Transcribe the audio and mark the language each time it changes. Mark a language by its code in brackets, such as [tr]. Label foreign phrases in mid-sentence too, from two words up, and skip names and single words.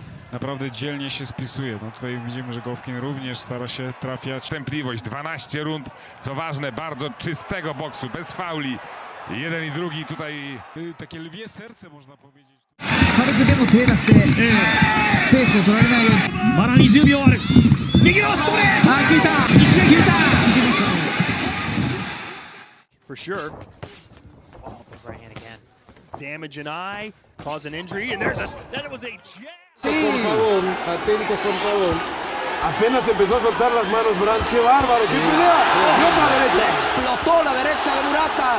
[pl] naprawdę dzielnie się spisuje. No tutaj widzimy, że Golovkin również stara się trafiać. Cierpliwość, 12 rund, co ważne, bardzo czystego boksu, bez fauli. Jeden i drugi tutaj. Takie lwie serce, można powiedzieć. [ja] 軽くでも手出して、ペースを取られないように。まだ20秒ある。右のストレート。あ、聞いた。聞いた。聞きましたね。 [en] For sure. Oh, big right hand again. Damage an eye, cause an injury, and that was a jab. [es] Con Pavón, atentos con Pavón. Apenas empezó a soltar las manos, Brand. ¡Qué bárbaro! ¡Qué pelea! Y otra derecha. Explotó la derecha de Murata.